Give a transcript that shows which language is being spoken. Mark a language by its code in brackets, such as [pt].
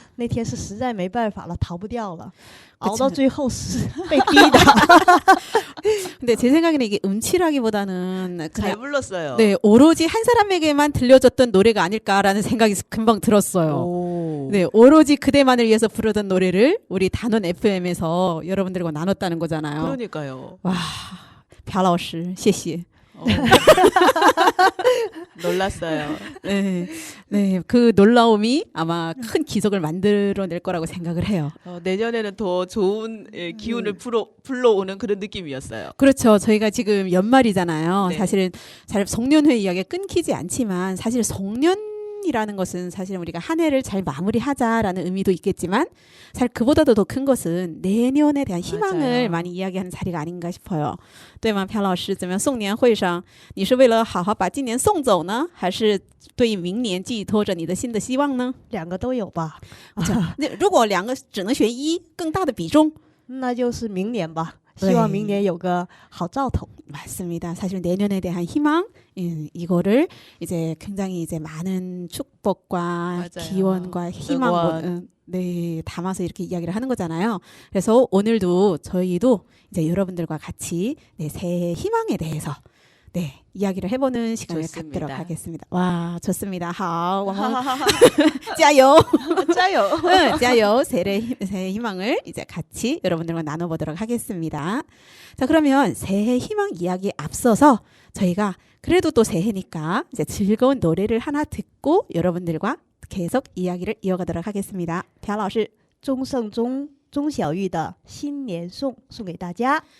[zh] 那天是实在没办法了，逃不掉了，熬到最后是被逼的。 [ko] 근데 제 생각에는 이게 음치라기보다는 잘 그냥 불렀어요. 네, 오로지 한 사람에게만 들려줬던 노래가 아닐까라는 생각이 금방 들었어요. 오. 네, 오로지 그대만을 위해서 부르던 노래를 우리 단원 FM에서 여러분들과 나눴다는 거잖아요. 그러니까요. [zh] 와, 朴老师, 谢谢. [ko] 놀랐어요. 네, 네, 그 놀라움이 아마 큰 기적을 만들어낼 거라고 생각을 해요. 내년에는 더 좋은 기운을 불러오는 그런 느낌이었어요. 그렇죠. 저희가 지금 연말이잖아요. 네. 사실은 잘 송년회 이야기가 끊기지 않지만 사실 송년이라는 것은 사실 우리가 한 해를 잘 마무리하자라는 의미도 있겠지만 사실 그보다도 더 큰 것은 내년에 대한 희망을 맞아요. 많이 이야기하는 자리가 아닌가 싶어요. [zh] 对吗，朴老师？怎么样？送年会上，你是为了好好把今年送走呢，还是对明年寄托着你的新的希望呢？两个都有吧。那如果两个只能选一，更大的比重，那就是明年吧。希望明年有个好兆头。 [ko] 맞습니다. 사실 내년에 대한 희망, 이거를 이제 굉장히 이제 많은 축복과 맞아요. 기원과 희망, 네, 담아서 이렇게 이야기를 하는 거잖아요. 그래서 오늘도 저희도 이제 여러분들과 같이 네, 새해 희망에 대해서 네, 이야기를 해보는 시간을 좋습니다. 갖도록 하겠습니다. 와, 좋습니다. [zh] 好, 加油! 加油! 加油! [ko] 새해 희망을 이제 같이 여러분들과 나눠보도록 하겠습니다. 자, 그러면 새해 희망 이야기에 앞서서 저희가 그래도 또 새해니까 이제 즐거운 노래를 하나 듣고 여러분들과 계속 이야기를 이어가도록 하겠습니다. [zh] 朴老师, 钟盛中钟小玉的新年颂送给大家。